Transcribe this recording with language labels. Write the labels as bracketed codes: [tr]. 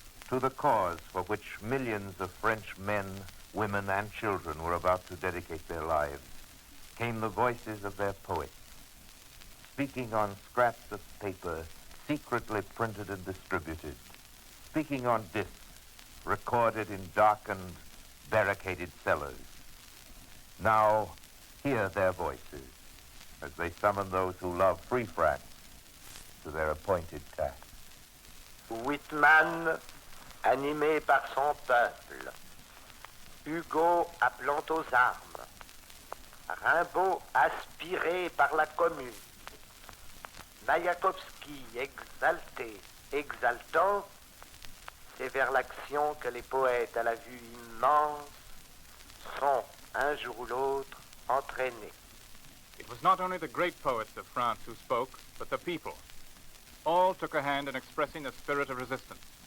[en] To the cause for which millions of French men, women, and children were about to dedicate their lives came the voices of their poets, speaking on scraps of paper secretly printed and distributed, speaking on discs recorded in darkened, barricaded cellars. Now, hear their voices as they summon those who love free France to their appointed task. [fr] Whitman, animé par son peuple. Hugo appelant aux armes. Rimbaud aspiré par la commune. Mayakovsky exalté, exaltant, c'est vers l'action que les poètes à la vue immense sont, un jour ou l'autre, entraînés. [en] It was not only the great poets of France who spoke, but the people. All took a hand in expressing the spirit of resistance.